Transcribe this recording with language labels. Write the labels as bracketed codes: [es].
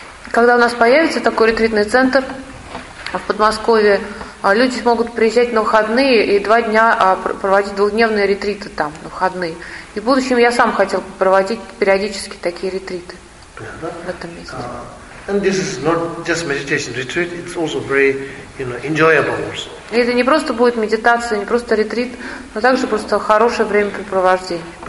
[ru] Когда у нас появится такой ретритный центр в Подмосковье, люди смогут приезжать на выходные и 2 дня проводить 2-дневные ретриты там, на выходные. И в будущем я сам хотел проводить периодически такие ретриты в этом месте. [en] And this is not just meditation retreat, it's also very, you know, enjoyable also. [ru] И это не просто будет медитация, не просто ретрит, но также просто хорошее времяпрепровождение.